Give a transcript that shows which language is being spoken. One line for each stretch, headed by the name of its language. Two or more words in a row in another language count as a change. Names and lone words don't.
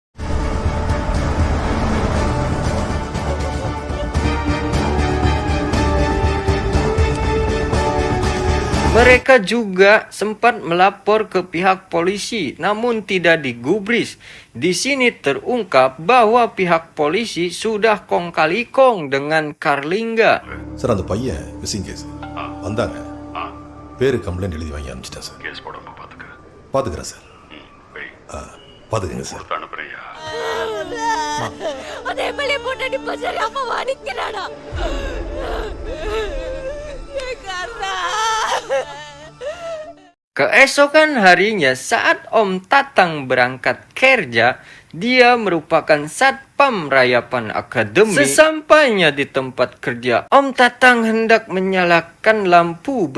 Indonesian: Mereka juga sempat melapor ke pihak polisi, namun tidak digubris. Di sini terungkap bahwa pihak polisi sudah kong kali kong dengan Karlingga.
Tamil: சார் அந்த பையன்
English: missing case
Tamil: வந்தாங்க பேரு கம்ப்ளைண்ட் எழுதி வாங்கி அனுப்பிச்சிட்டேன் சார் கேஸ் போடாம பாத்துக்க பார்த்துக்கிறேன் சார் பார்த்துக்கங்க சார் கொடுத்து அனுப்புறியா அதே மேலே போட்டு பசங்க அப்பா வணிக்கிறாடா.
Indonesian: Keesokan harinya saat Om Tatang berangkat kerja, dia merupakan satpam rayapan akademi. Sesampainya di tempat kerja, Om Tatang hendak menyalakan lampu.